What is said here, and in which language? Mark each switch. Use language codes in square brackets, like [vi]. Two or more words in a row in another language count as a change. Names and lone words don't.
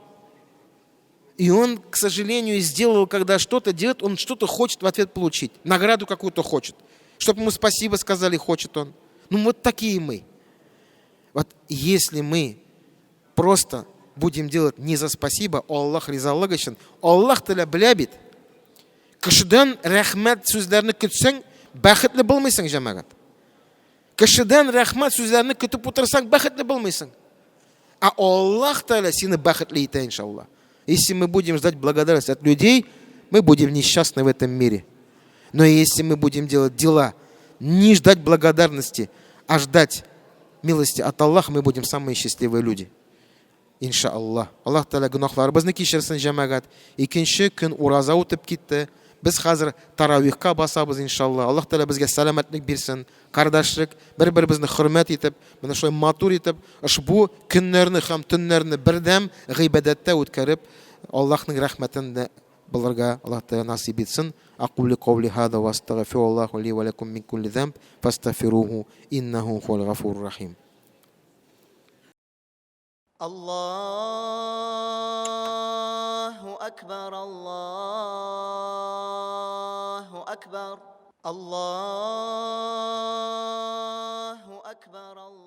[ru] И он, к сожалению, сделал, когда что-то делает, он что-то хочет в ответ получить. Награду какую-то хочет. Чтобы ему спасибо сказали, хочет он. Ну вот такие мы. Вот если мы просто будем делать не за спасибо, [tt] Аллах ризаллык өчен, Аллах Тааля белә бит. Кешедән рәхмәт сүзләрне көтсәң, бәхетле булмыйсың, җәмәгать. Кешедән рәхмәт сүзләрне көтеп утырсаң, бәхетле булмыйсың. А Аллах Тааля сине бәхетле итә, иншаллах. [ru] Если мы будем ждать благодарность от людей, мы будем несчастны в этом мире. Но если мы будем делать дела, не ждать благодарности, а ждать милости от Аллаха, мы будем самые счастливые люди. [tt] Иншаллах. Аллах Тааля гунахларыбызны кичерсен, җәмәгать. Икенче көн ураза үтеп китте. Без хәзер таравихка басабыз, иншаллах. Аллах Тааля безгә сәламәтлек бирсен, кардашлык, бер-беребезне хөрмәт итеп, менә шулай матур итеп, ошбу көннәрне һәм төннәрне бердәм гыйбадәттә үткәреп, Аллаһның рәхмәтен булырга Аллаһ Тааля насип итсен. [ar] أقول قولي هذا وأستغفر الله لي ولكم من كل ذنب فاستغفروه إنه هو الغفور الرحيم. الله أكبر، الله أكبر، الله أكبر.